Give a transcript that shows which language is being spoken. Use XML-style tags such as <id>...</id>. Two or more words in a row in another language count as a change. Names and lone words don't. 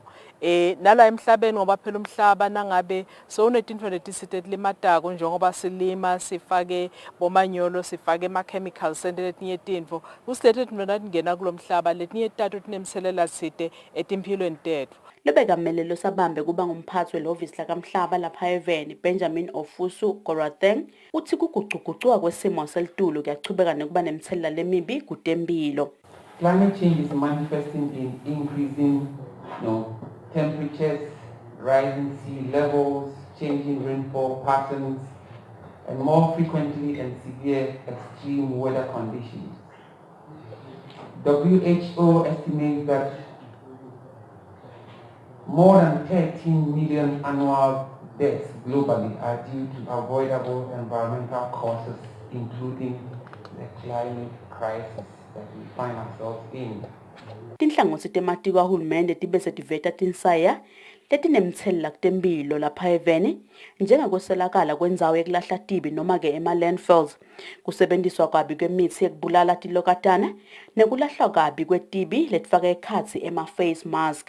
<ss>Nala emhlabeni ngoba phela umhlaba nangabe sowunetintfo letisite limatako njengoba silima sifake bomanyolo sifake ama-chemicals sente letinye tintfo kusilete tintfo natingena kulomhlaba letinye tato tinemthelela site etimphilweni tethu. Lebekamele sabambe kuba ngumphathi welovisi lakamhlaba lapha eVeni Benjamin Ofusu Goratheng uthi kuguquguquka kwesimo selitulu kuyachubeka nekuba nemthelela lemibi kutempilo.</ss> <en>Climate change is manifesting in increasing temperatures, rising sea levels, changing rainfall patterns, and more frequently and severe extreme weather conditions. WHO estimates that more than 13 million annual deaths globally are due to avoidable environmental causes, including the climate crisis that we find ourselves in.</en> <ss>Tinhlangothi tematiko ahulumende tibe setiveta tinsaya letinemthelela kutemphilo lapha eveni njengekweselakala kwendzawo yekulahla tibi noma ke ema-landfills, kusebenziswa kabi kwemithi yekubulala tilokatane nekulahlwa kabi kwetibi letifaka ekhatsi ema-face mask.</ss>